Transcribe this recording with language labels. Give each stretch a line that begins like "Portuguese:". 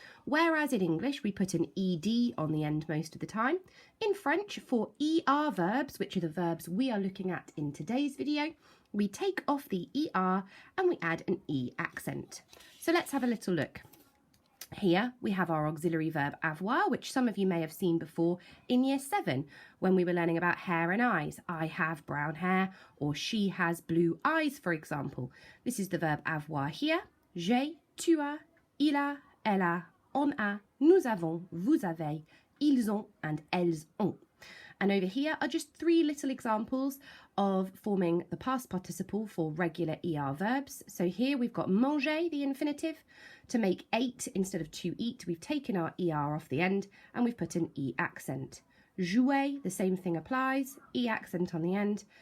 English: Whereas in English we put an ed on the end most of the time, in French for er verbs, which are the verbs we are looking at in today's video, we take off the er and we add an e accent. So let's have a little look. Here we have our auxiliary verb avoir, which some of you may have seen before in year 7 when we were learning about hair and eyes. I have brown hair, or she has blue eyes, for example. This is the verb avoir here.
French: J'ai, tu as, il a, elle a, on a, nous avons, vous avez, ils ont, and elles ont.
English: And over here are just 3 little examples of forming the past participle for regular ER verbs. So here we've got manger, the infinitive. To make ate instead of to eat, we've taken our ER off the end and we've put an E accent. Jouer, the same thing applies, E accent on the end.